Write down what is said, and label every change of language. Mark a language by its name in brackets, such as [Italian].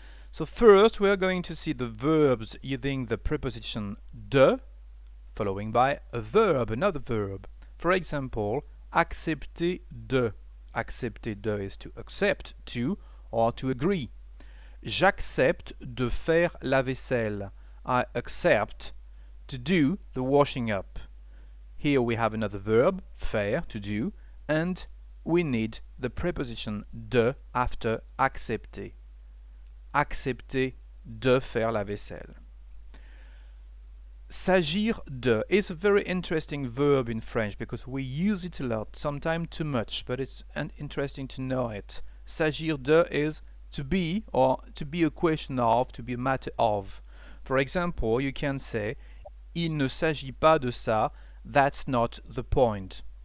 [English] So first we are going to see the verbs using the preposition de following by a verb, another verb. For example, accepter de. Accepter de is to accept, to, or to agree. [French] J'accepte de faire la vaisselle. [English] I accept to do the washing up. Here we have another verb, faire, to do, and we need the preposition de after accepter. [French] Accepter de faire la vaisselle. [English] S'agir de is a very interesting verb in French because we use it a lot, sometimes too much, but it's interesting to know it. S'agir de is to be, or to be a question of, to be a matter of. For example, you can say [French] il ne s'agit pas de ça, [English] that's not the point.